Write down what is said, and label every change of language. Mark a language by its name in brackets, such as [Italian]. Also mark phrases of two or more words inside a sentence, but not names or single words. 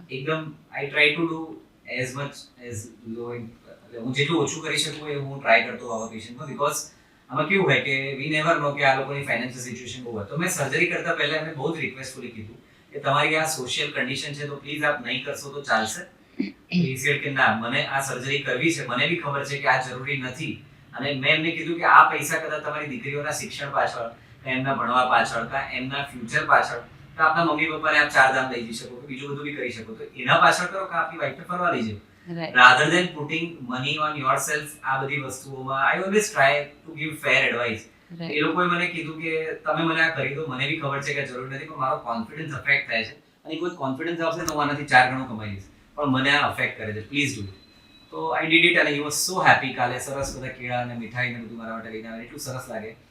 [Gujarati] એકદમ [English] I try to do as much as low, [Gujarati] હું જેટલું ઓછું કરી શકું એ હું ટ્રાય કરતો આવા પેશન્ટમાં, બીકોઝ આમાં કેવું હોય કે [English] we never know [Gujarati] કે આ લોકોની [English] financial situation [Gujarati] બહુ હોય. તો મેં સર્જરી કરતા પહેલા એમને બહુ જ રિક્વેસ્ટફુલી કીધું કે તમારી આ [English] social condition [Gujarati] છે, તો પ્લીઝ આપ નહીં કરશો તો ચાલશે. [English] he said [Gujarati] કે ના, મને આ સર્જરી કરવી છે, મને બી ખબર છે કે આ જરૂરી નથી, અને મેં એમને કીધું કે આ પૈસા કદાચ તમારી દીકરીઓના શિક્ષણ પાછળ, એમના ભણવા પાછળ, એમના ફ્યુચર પાછળ, તો આપના મમ્મી પપ્પાને આપ 4 ધામ લઈ જઈ શકો, કે બીજું બધું બી કરી શકો, તો એના પાછળ કરો કે આપની વાઈફને ફરવા લઈ જાઓ. [English] Rather than putting money on yourself, [Gujarati] આ બધી વસ્તુઓમાં [English] I always try to give fair advice. [Gujarati] એ લોકોએ મને કીધું કે તમે મને આ કરી દો, મને બી ખબર છે કે જરૂર નથી, પણ મારો [English] confidence affect [Gujarati] થાય છે, અને કોઈ કોન્ફિડન્સ આવશે તો હું આનાથી 4 ગણું કમાઈ લઈશ, પણ મને આ અફેક્ટ કરે છે, [English] please do it. તો I did it, અને he was so happy. [Gujarati] કાલે સરસ બધા કેળા અને મીઠાઈ ને બધું મારા માટે લઈને આવે, એટલું સરસ લાગે.